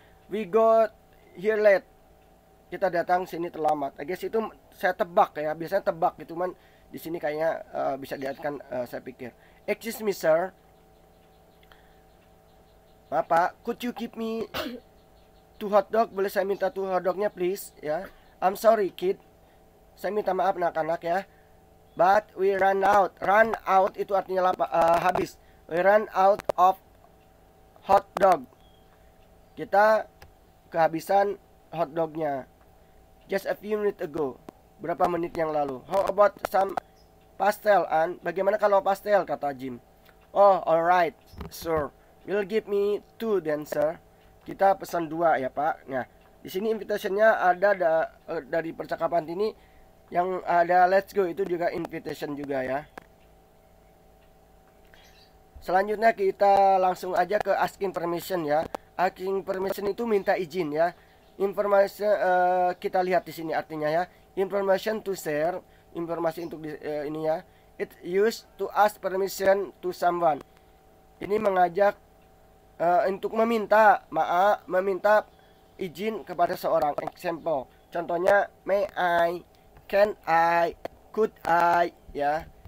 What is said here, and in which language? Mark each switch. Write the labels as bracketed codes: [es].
[en] We got here late. [id] Kita datang sini terlambat. [en] I guess [id] itu saya tebak ya. Biasanya tebak gitu, man. Di sini kayaknya bisa diartikan saya pikir. [en] Excuse me, sir. Bapak, could you give me 2 hotdog? [id] Boleh saya minta 2 hotdognya, please? Ya. [en] I'm sorry, kid. [id] Saya minta maaf, anak-anak ya. [en] But we run out. Run out [id] itu artinya habis. [en] We run out of hotdog. [id] Kita kehabisan hotdognya. [en] Just a few minutes ago. [id] Berapa menit yang lalu. [en] How about some pastel, Ann? [id] Bagaimana kalau pastel, kata Jim. [en] Oh, alright, sir. Will give me 2 then, sir. [id] Kita pesan 2 ya, Pak. Nah, di sini invitationnya ada dari percakapan ini yang ada [en] let's go [id] itu juga invitation juga ya. Selanjutnya kita langsung aja ke asking permission ya. Asking permission itu minta izin ya. informasi kita lihat di sini artinya ya. [en] Information to share, [id] informasi untuk ini ya. [en] It used to ask permission to someone. [id] Ini mengajak untuk meminta meminta izin kepada seorang. [en] Example, contohnya may I, can I, could I, ya.